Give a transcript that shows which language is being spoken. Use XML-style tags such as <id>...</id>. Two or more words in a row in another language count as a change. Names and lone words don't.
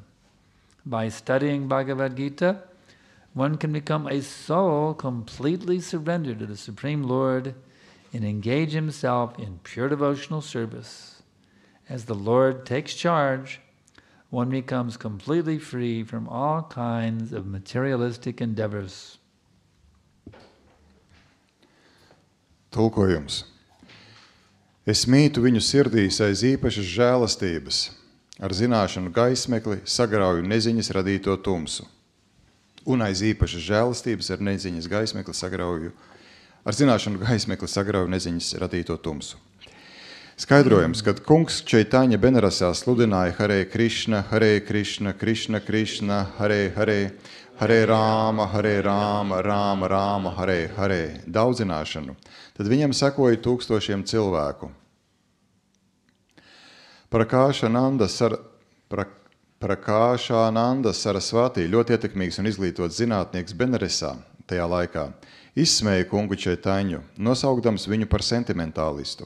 <en>By studying Bhagavad Gita, one can become a soul completely surrendered to the Supreme Lord and engage himself in pure devotional service. As the Lord takes charge, one becomes completely free from all kinds of materialistic endeavors.</en> <lv>Tulkojums. Es mītu viņu sirdīs aiz īpašas žēlastības, ar zināšanu gaismekli sagrauju neziņas radīto tumsu. Un aiz īpašas žēlastības ar neziņas gaismekli sagrauju, ar zināšanu gaismekli sagrauju neziņas radīto tumsu. Skaidrojums, kad kungs Čaitaņa Benarasā sludināja</lv> <sa>Hare Krishna, Krishna Krishna, Hare Hare,</sa> <lv>Hare Rāma, Rāma Rāma, Hare Hare, daudzināšanu, tad viņam sekoja tūkstošiem cilvēku. Prakāšananda Sarasvati, ļoti ietekmīgs un izglītots zinātnieks Benaresā tajā laikā, izsmēja kungu Čaitaņu, nosaukdams viņu par sentimentālistu.</lv>